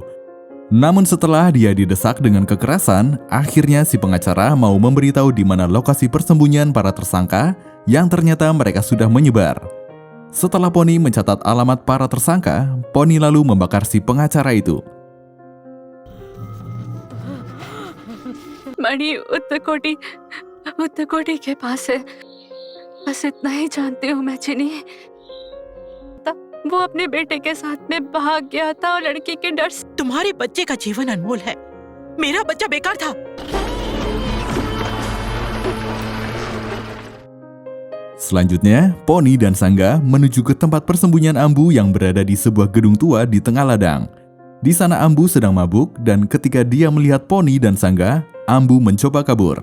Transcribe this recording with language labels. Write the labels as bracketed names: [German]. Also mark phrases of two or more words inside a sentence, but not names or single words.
[Indonesian] Namun setelah dia didesak dengan kekerasan, akhirnya si pengacara mau memberitahu di mana lokasi persembunyian para tersangka yang ternyata mereka sudah menyebar. Setelah Pony mencatat alamat para tersangka, Pony lalu membakar si pengacara itu. [Hindi] मणि उत्तर कोटी के पास है। बस इतना ही जानती हूँ मैं चिनी। वो अपने बेटे के साथ में भाग गया था और लड़की के डर से। तुम्हारे बच्चे का जीवन अनमोल है, मेरा बच्चा बेकार था। [Indonesian] Selanjutnya, Pony dan Sangga menuju ke tempat persembunyian Ambu yang berada di sebuah gedung tua di tengah ladang. Di sana Ambu sedang mabuk dan ketika dia melihat Pony dan Sangga, Ambu mencoba kabur.